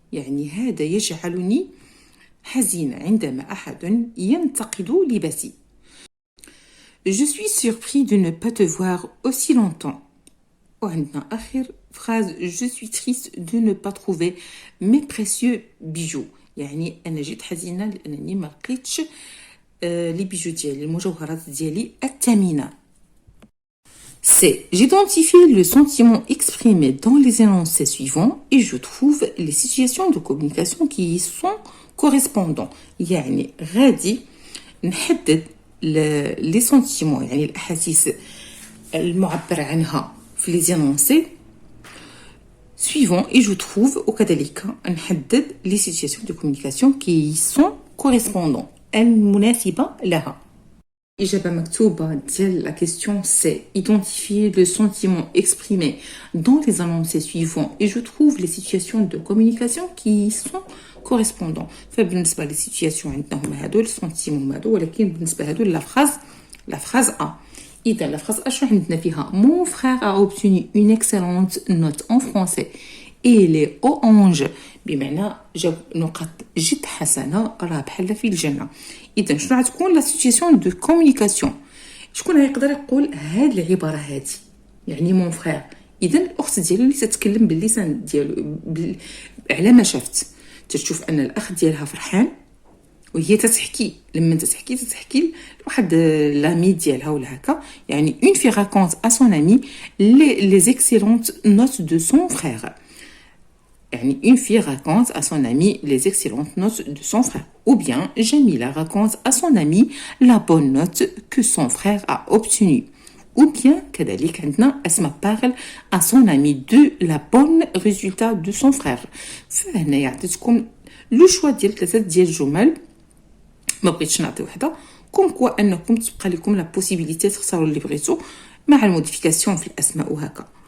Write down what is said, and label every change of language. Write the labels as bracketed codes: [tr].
[ar] يعني هذا يجعلني حزين عندما أحد ينتقد لباسي. [fr] Je suis surpris de ne pas te voir aussi longtemps. [ar] وعندنا آخر [fr] phrase je suis triste de ne pas trouver mes précieux bijoux. [ar] يعني أنا جيت حزينة لأنني ما لقيتش لي بيجو ديالي المجوهرات ديالي الثمينة. [fr] C'est j'identifie le sentiment exprimé dans les énoncés suivants et je trouve les situations de communication qui y sont correspondants. [ar] يعني غادي نحدد [fr] les sentiments [ar] يعني الأحاسيس المعبر عنها في [fr] les énoncés suivants et je trouve [ar] وكذلك نحدد [fr] les situations de communication qui y sont correspondants [ar] المناسبة لها. إجابة مكتوبة ديال [fr] la question c'est identifier le sentiment exprimé dans les énoncés suivants et je trouve les situations de communication qui y sont correspondants. [ar] فبالنسبة للسيتوياسيون عندنا هما هادو السونتيمون هما هادو ولكن بالنسبة هادو لا فراز A. إذا لا فراز A شنو عندنا فيها [fr] mon frère a obtenu une excellente note en français et il est au ange [ar] بمعنى جاب نقاط جد حسنة راه بحال في الجنة. إذا شنو غتكون لا سيتوياسيون دو كومونيكاسيون؟ شكون غيقدر يقول هاد العبارة هادي يعني مون فخير؟ إذا الأخت ديالو اللي تتكلم باللسان ديالو على ما شافت تشوف أن الأخ ديالها فرحان وهي تتحكي لما تتحكي لواحد لامي ديالها ولا هكا يعني [fr] une fille raconte à son ami les excellentes notes de son frère. يعني une fille raconte à son ami les excellentes notes de son frère. Ou bien Jamila raconte à son ami la bonne note que son frère a obtenue. Ou bien [ar] كذلك عندنا [fr] أسماء parle à son ami de la bonne résultat de son frère. [ar] فهنا يعطيكم لو شوا ديال 3 ديال الجمل ما بغيتش نعطي وحده كوم كوا انكم تبقى لكم لا بوسيبيليتي تختاروا اللي بغيتو مع الموديفيكاسيون في الاسماء وهكا.